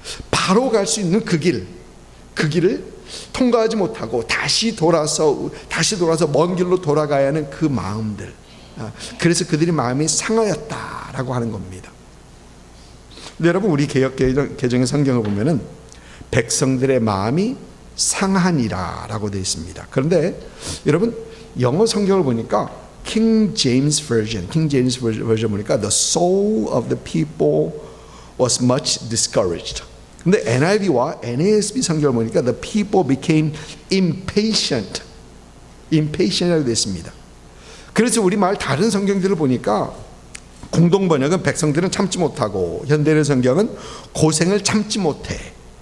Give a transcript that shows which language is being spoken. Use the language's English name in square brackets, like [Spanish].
[Korean] 바로 갈 수 있는 그 길을 통과하지 못하고 다시 돌아서 먼 길로 돌아가야 하는 그 마음들. 그래서 그들이 마음이 상하였다라고 하는 겁니다. 근데 여러분, 우리 개정의 성경을 보면은 백성들의 마음이 상하니라라고 되어 있습니다. 그런데 여러분, 영어 성경을 보니까 [English] King James Version [Korean] 보니까 [English] the soul of the people was much discouraged. [Korean] 근데 NIV와 NASB 성경을 보니까 [English] the people became impatient [Korean] 이라고 되어 있습니다. 그래서 우리말 다른 성경들을 보니까 공동 번역은 백성들은 참지 못하고, 현대의 성경은 고생을 참지 못해.